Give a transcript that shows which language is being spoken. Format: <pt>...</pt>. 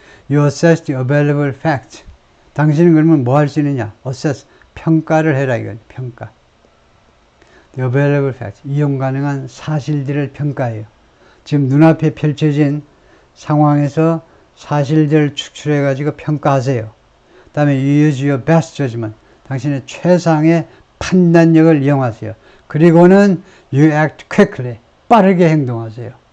<en>You assess the available fact.</en> <ko>당신은 그러면 뭐 할 수 있느냐?</ko> <en>Assess.</en> <ko>평가를 해라 이건. 평가.</ko> <en>The available fact.</en> <ko>이용 가능한 사실들을 평가해요. 지금 눈앞에 펼쳐진 상황에서 사실들을 추출해 가지고 평가하세요. 그 다음에</ko> <en>you use your best judgment.</en> <ko>당신의 최상의 판단력을 이용하세요. 그리고는</ko> <en>you act quickly.</en> <ko>빠르게 행동하세요.</ko>